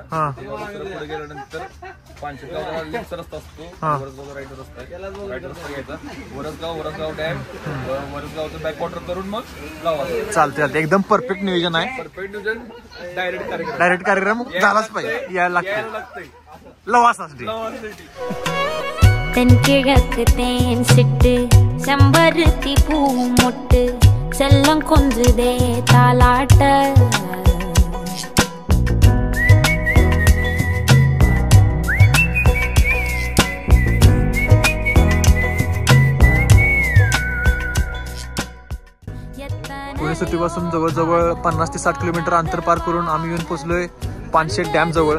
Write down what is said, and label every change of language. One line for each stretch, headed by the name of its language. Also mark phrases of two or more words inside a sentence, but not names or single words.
Marathi: पुढे गेल्यानंतर 500 लेफ्टचा रस्ता असतो, वरसगाव राईट रस्ता आहे, राईट रस्ता घ्यायचा। वरसगाव डॅम, वरसगावचं बॅकवॉटर करून मग गावात चालते। एकदम परफेक्ट नियोजन आहे। परफेक्ट नियोजन, डायरेक्ट कार्यक्रम झालाच पाहिजे, यायला लागतंय लवासासाठी।
Tamil: தென்கிழக்கு தேன் சிட்டு செம்பருத்தி பூமொட்டு செல்லம் கொஞ்சுதே தாலாட்டு
Marathi: पुणे सिटीपासून जवळजवळ 50 ते 60 किलोमीटर अंतर पार करून आम्ही येऊन पोहोचलोय पानशेट डॅम जवळ।